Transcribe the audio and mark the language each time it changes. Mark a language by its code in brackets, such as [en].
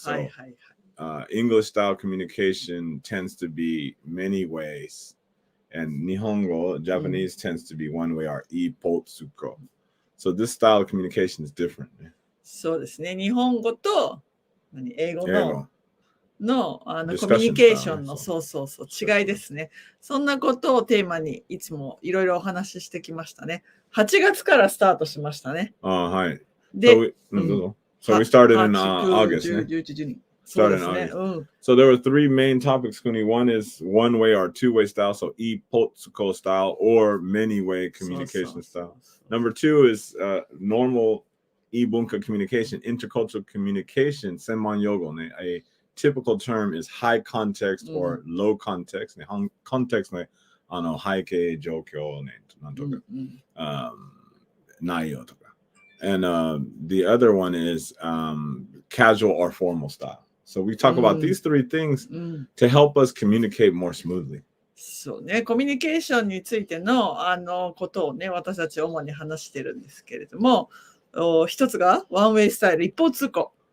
[en] So English style communication tends to be many ways, and Nihongo, Japanese, tends to be one way or ipotsuko. So this style of communication is different. [ja] そうですね。日本語と英語のコミュニケーションの違いですね。そんなことをテーマにいつもいろいろお話ししてきましたね。 8月からスタートしましたね。はい。で、 [en] So we started in August. Started in August. So there were 3 main topics, Kuni. One is one-way or two-way style, so ipotsuko style or many-way communication style. Number 2 is normal ibunka communication, intercultural communication, senman yogo. A typical term is high context or low context. [ja] Context ね、背景状況ね、なんとか、内容とか。 [en] And the other one is casual or formal style. So we talk about these 3 things to help us communicate more smoothly. [ja] そうね、コミュニケーションについてのことをね、私たち主に話してるんですけれども、一つがワンウェイスタイル、一方通行。